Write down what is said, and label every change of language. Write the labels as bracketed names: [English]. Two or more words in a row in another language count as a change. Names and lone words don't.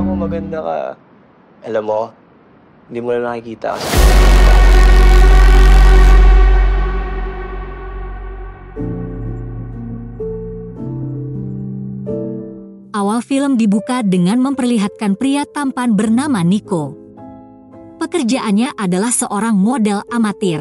[Filipino] maganda ka. Alam mo, hindi mo na nakikita kasi. [Indonesian] Awal film dibuka dengan memperlihatkan pria tampan bernama Nico. Pekerjaannya adalah seorang model amatir.